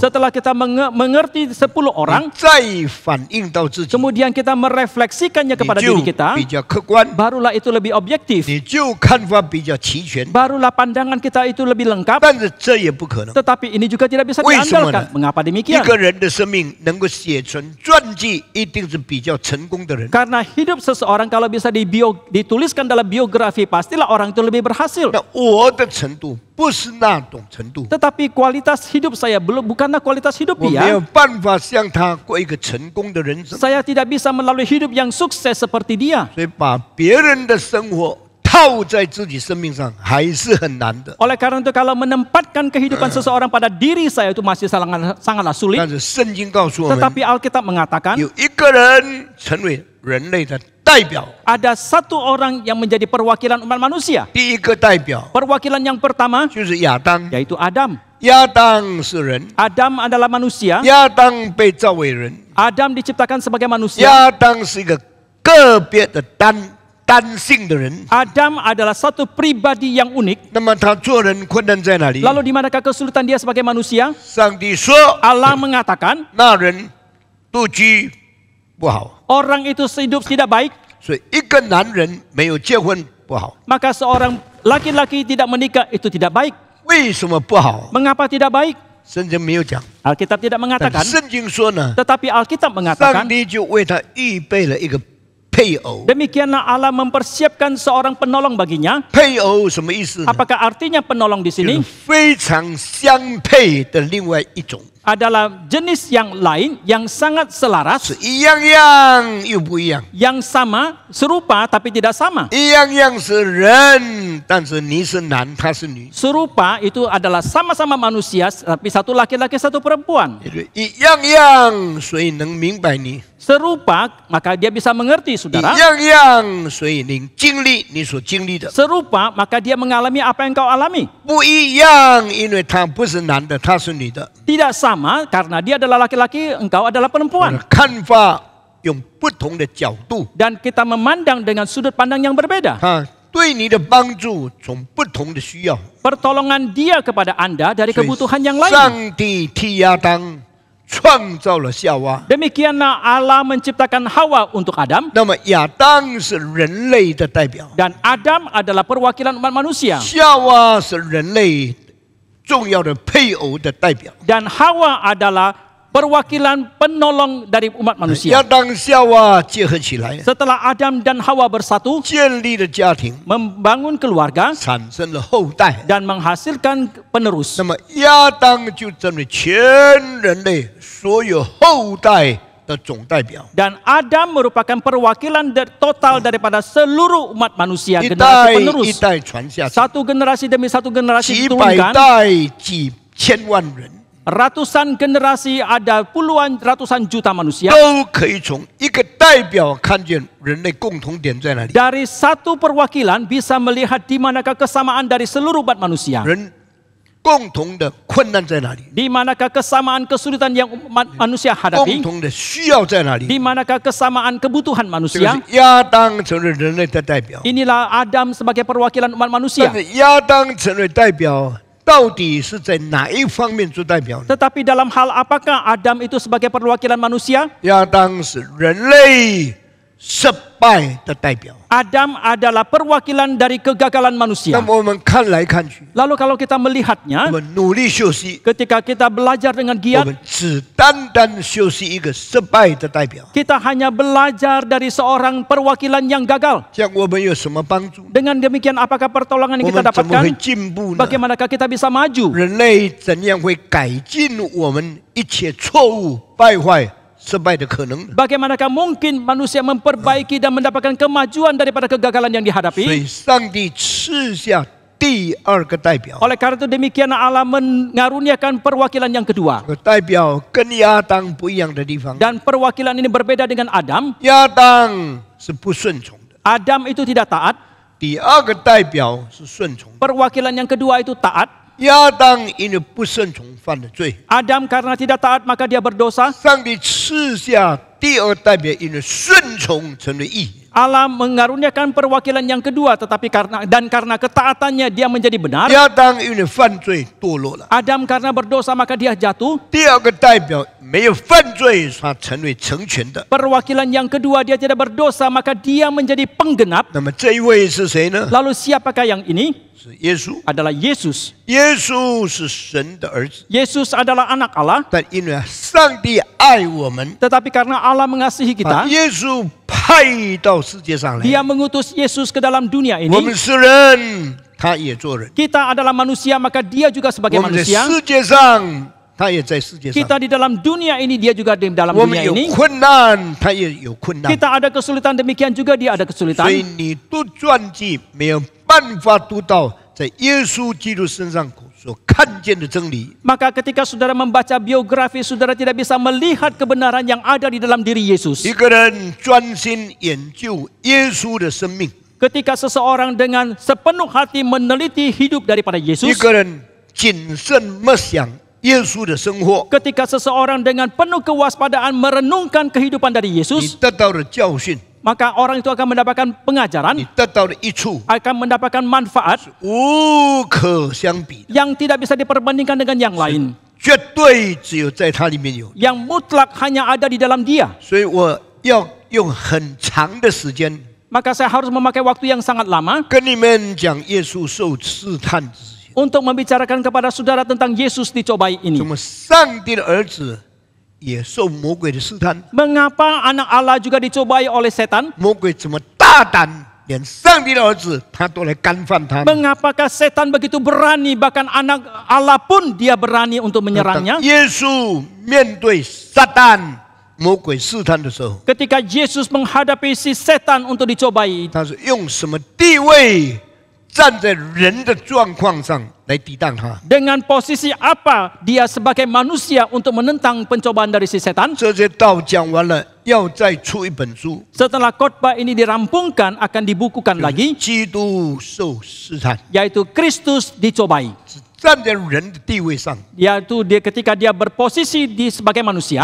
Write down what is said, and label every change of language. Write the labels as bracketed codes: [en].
[id] Setelah kita mengerti 10 orang, [zh] 再反映到自己， [id] kemudian kita merefleksikannya [zh] 你 [id] kepada [zh] 就 [id] diri kita, [zh] 比较客观， [id] barulah itu lebih objektif. [zh] 你就看法比较齐全。 [id] Barulah pandangan kita itu lebih lengkap. [zh] 但是这也不可能， [id] Tetapi ini juga tidak bisa [zh] 为什么呢？ [id] diandalkan. Mengapa [zh] 一 [id] demikian? [zh] 个人的生命能够写成传记，一定是比较成功的人。 [id] Karena hidup seseorang kalau bisa dituliskan dalam biografi, pastilah orang itu lebih berhasil. [zh] 那我的程度不是那种程度， [id] Tetapi kualitas hidup saya bukanlah kualitas hidup [zh] 我没有 [id] dia. [zh] 办法像他过一个成功的人生， [id] Saya tidak bisa melalui hidup yang sukses seperti dia. [zh] 所以把别人的生活套在自己生命上还是很难的。 [id] Oleh karena itu kalau menempatkan kehidupan seseorang pada diri saya itu masih sangatlah sulit. [zh] 但是圣经告诉我们， [id] Tetapi Alkitab mengatakan [zh] 有一个人成为人类的代表。 [id] ada satu orang yang menjadi perwakilan umat manusia. [zh] 第一个代表 [id] Perwakilan yang pertama [zh] 就是亚当， [id] yaitu Adam. [zh] 亚当是人， [id] Adam adalah manusia. [zh] 亚当被造为人， [id] Adam diciptakan sebagai manusia. [zh] 亚当是一个个别的单性的人。 [id] Adam adalah satu pribadi yang unik. [zh] 那么他做人困难在哪里？ [id] Lalu di manakah kesulitan dia sebagai manusia? [zh] 上帝说， [id] Allah mengatakan [zh] 那人独居不好， [id] orang itu hidup tidak baik. [zh] 所以一个男人没有结婚不好。 [id] Maka seorang laki-laki tidak menikah itu tidak baik. [zh] 为什么不好？ [id] Mengapa tidak baik? [zh] 圣经没有讲， [id] Alkitab tidak [zh] 但 [id] mengatakan. [zh] 圣经说呢， [id] Tetapi Alkitab [zh] 上 [id] mengatakan [zh] 帝就为他预备了一个配偶。 [id] demikianlah Allah mempersiapkan seorang penolong baginya. [zh] 配偶什么意思呢？ [id] Apakah artinya penolong di [zh] 就是 [id] sini [zh] 非常相配的另外一种， [id] adalah jenis yang lain yang sangat [zh] 是 [id] selaras, [zh] 一样样又不一样， [id] yang sama, serupa tapi tidak sama. [zh] 一样样是人，但是你是男，他是女， [id] Serupa itu adalah sama-sama manusia, tapi satu laki-laki satu perempuan. [zh] 也就一样样，所以能明白你； [id] Serupa maka dia bisa mengerti [zh] 一 [id] saudara. [zh] 样样，所以你经历你所经历的； [id] Serupa maka dia mengalami apa yang kau alami. [zh] 不一样，因为他不是男的，他是女的。 [id] Tidak sama karena dia adalah laki-laki, engkau adalah [zh] 我的 [id] perempuan. [zh] 看法用不同的角度， [id] Dan kita memandang dengan sudut pandang yang berbeda. [zh] 他对你的帮助从不同的需要。 [id] Pertolongan dia kepada Anda dari [zh] 所以 [id] kebutuhan yang lain. [zh] 上帝替亚当创造了夏娃。 [id] Demikianlah Allah menciptakan Hawa untuk Adam. [zh] 那么亚当是人类的代表， [id] Dan Adam adalah perwakilan umat manusia. [zh] 夏娃是人类重要的配偶的代表。 [id] Dan Hawa adalah perwakilan penolong dari umat [zh] 亚 [id] manusia. [zh] 当夏娃结合起来， [id] Setelah Adam dan Hawa bersatu, [zh] 建立了家庭， [id] membangun keluarga, [zh] 产生了后代。 [id] dan menghasilkan penerus. [zh] 那么亚当就成为全人类所有后代的总代表， [id] Dan Adam merupakan perwakilan total daripada seluruh umat manusia, [zh] 一 [id] generasi [zh] 代一 [id] penerus. [zh] 代传下去， [id] Satu generasi demi satu generasi [zh] 几百 [id] diturunkan. [zh] 代、几千万人 [id] Ratusan generasi ada puluhan ratusan juta manusia. [zh] 都可以从一个代表看见人类共同点在哪里。 [id] Dari satu perwakilan bisa melihat di manakah kesamaan dari seluruh umat manusia. [zh] 人共同的困难在哪里？ [id] Di manakah kesamaan kesulitan yang umat manusia [zh] 共 [id] hadapi? [zh] 同的需要在哪里？ [id] Di manakah kesamaan kebutuhan [zh] 这个 [id] manusia? [zh] 是亚当成为人类的代表， [id] Inilah Adam sebagai perwakilan umat [zh] 但 [id] manusia. [zh] 是亚当成为代表，到底是在哪一方面做代表呢？ [id] Tetapi dalam hal apakah Adam itu sebagai perwakilan manusia? [zh] 亚当是人类失败的代表。 [id] Adam adalah perwakilan dari kegagalan [zh] 那 [id] manusia. [zh] 么我们看来看去， [id] Lalu kalau kita [zh] 我 [id] melihatnya, [zh] 们努力休息， [id] ketika kita belajar dengan [zh] 我 [id] giat, [zh] 们只单单休息一个失败的代表， [id] kita hanya belajar dari seorang perwakilan yang gagal. [zh] 这样我们有什么帮助？ [id] Dengan demikian apakah pertolongan yang kita [zh] 们怎么会 [id] dapatkan? [zh] 进步呢？ [id] Bagaimanakah kita bisa maju? [zh] 人类怎样会改进我们一切错误、败坏、失败的可能呢？ [id] Bagaimanakah mungkin manusia memperbaiki dan mendapatkan kemajuan daripada kegagalan yang [zh] 所 [id] dihadapi? [zh] 以，上帝赐下第二个代表， [id] Oleh karena itu demikian Allah mengaruniakan perwakilan yang kedua. [zh] 这个代表跟亚当不一样的地方。 [id] Dan perwakilan ini berbeda dengan Adam. [zh] 亚当是不顺从的， [id] Adam itu tidak taat. [zh] 第二个代表是顺从的。 [id] Perwakilan yang kedua itu taat. [zh] 亚当因为不顺从犯了罪， [id] Adam karena tidak taat maka dia berdosa. [zh] 上帝赐下第二代表，因为顺从成为义。 [id] Allah mengaruniakan perwakilan yang kedua, tetapi karena ketaatannya dia menjadi benar. [zh] 亚当因为犯罪堕落了， [id] Adam karena berdosa maka dia jatuh. [zh] 第二个代表没有犯罪，他成为成全的。 [id] Perwakilan yang kedua dia tidak berdosa maka dia menjadi penggenap. [zh] 那么这一位是谁呢？ [id] Lalu siapakah yang ini? [zh] 是耶稣。 [id] Adalah Yesus. [zh] 耶稣是神的儿子， [id] Yesus adalah anak Allah, [zh] 但因为上帝爱我们， [id] tetapi karena Allah mengasihi [zh] 把 [id] kita, [zh] 耶稣派到世界上来。 [id] dia mengutus Yesus ke dalam dunia [zh] 我们 [id] ini. [zh] 是人，他也做人； [id] Kita adalah manusia maka dia juga [zh] 我 [id] sebagai [zh] 们在 [id] manusia. [zh] 世界上，他也在世界上； [id] Kita di dalam dunia ini, dia juga di dalam [zh] 我们 [id] dunia [zh] 有 [id] ini. [zh] 困难，他也有困难。 [id] Kita ada kesulitan, demikian juga dia ada [zh] 所以 [id] kesulitan. [zh] 你读传记没有办法读到在耶稣基督身上所看见的真理。 [id] Maka ketika saudara membaca biografi, saudara tidak bisa melihat kebenaran yang ada di dalam diri Yesus. [zh] 一个人专心研究耶稣的生命， [id] Ketika seseorang dengan sepenuh hati meneliti hidup daripada [zh] 一 [id] Yesus, [zh] 个人谨慎默想耶稣的生活， [id] ketika seseorang dengan penuh kewaspadaan merenungkan kehidupan dari [zh] 你 [id] Yesus, [zh] 得到的教训， [id] maka orang itu akan mendapatkan [zh] 你 [id] pengajaran, [zh] 得到的益处， [id] akan mendapatkan manfaat [zh] 无可相比的， [id] yang tidak bisa diperbandingkan dengan yang lain. [zh] 绝对只有在它里面有。 [id] Yang mutlak hanya ada di dalam dia. [zh] 所以我要用很长的时间 [id] Maka saya harus memakai waktu yang sangat lama [zh] 跟你们讲耶稣受试探之前， [id] untuk membicarakan kepada saudara tentang Yesus dicobai [zh] 怎 [id] ini. [zh] 么上帝的儿子也受魔鬼的试探， [id] Mengapa anak Allah juga dicobai oleh setan? [zh] 魔鬼怎么大胆，连上帝的儿子他都来干犯他。 [id] Mengapakah setan begitu berani, bahkan anak Allah pun dia berani untuk [zh] 当 [id] menyerangnya? [zh] 耶稣面对撒旦魔鬼试探的时候， [id] Ketika Yesus menghadapi si setan untuk dicobai, [zh] 他是用什么地位站在人的状况上来抵挡他？ [id] dengan posisi apa dia sebagai manusia untuk menentang pencobaan dari si setan? [zh] 这些道讲完了，要再出一本书， [id] Setelah khotbah ini dirampungkan, akan dibukukan lagi, [zh] 基督受试探， [id] yaitu Kristus dicobai. [zh] 是站在人的地位上， [id] Yaitu dia ketika dia berposisi sebagai manusia,